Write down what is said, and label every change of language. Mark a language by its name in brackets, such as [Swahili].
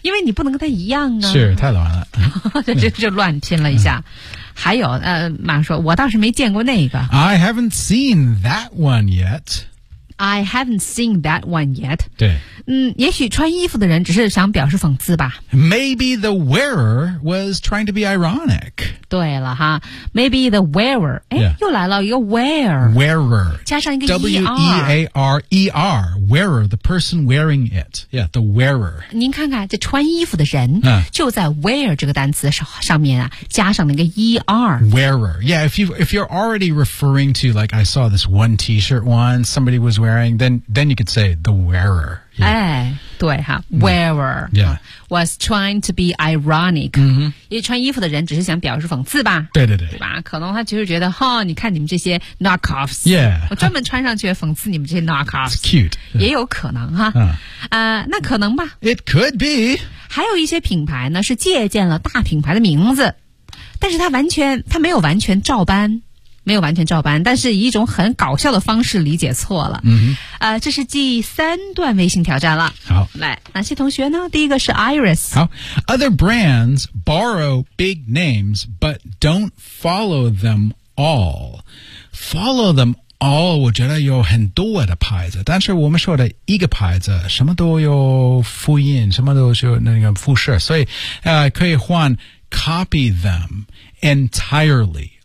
[Chinese] 因为你不能跟他一样啊，是太乱了，就乱拼了一下。还有马说，我倒是没见过那个 [English] ，I haven't seen that one yet. I haven't seen that one yet. [Chinese] 对。嗯，也许穿衣服的人只是想表示讽刺吧。 [English] Maybe the wearer was trying to be ironic. [Chinese] 对了哈。 [English] Maybe the wearer. [Chinese] 诶、 [English] yeah. [Chinese] 又来了一个 wear. [English] Wearer. [Chinese] 加上一个 ER. [English] W-E-A-R-E-R. Wearer, the person wearing it. Yeah, the wearer. [Chinese] 您看看这穿衣服的人、就在 wear 这个单词上面啊加上那个 ER. [English] Wearer. Yeah, if you're already referring to, like, I saw this one t-shirt once, somebody was wearing, then you could say the wearer. Yeah. [Chinese] 哎，对哈 ，wearer [English] yeah. was trying to be ironic.、 Mm-hmm. [Chinese] 因为穿衣服的人只是想表示讽刺吧？对对对，对吧？可能他就是觉得，哈、哦，你看你们这些 knockoffs， [English] yeah， [Chinese] 我专门穿上去讽刺你们这些 knockoffs， [English] It's cute， [Chinese] 也有可能哈。那可能吧。 [English] It could be。 [Chinese] 还有一些品牌呢，是借鉴了大品牌的名字，但是他没有完全照搬。没有完全照搬，但是以一种很搞笑的方式理解错了。嗯，这是第三段微信挑战了。好，来，哪些同学呢？第一个是 Iris。 [English] 好 ，Other brands borrow big names but don't follow them all. Follow them all， [Chinese] 我觉得有很多的牌子，但是我们说的一个牌子什么都有复印，什么都是那个复式，所以可以换 [English] copy them entirely。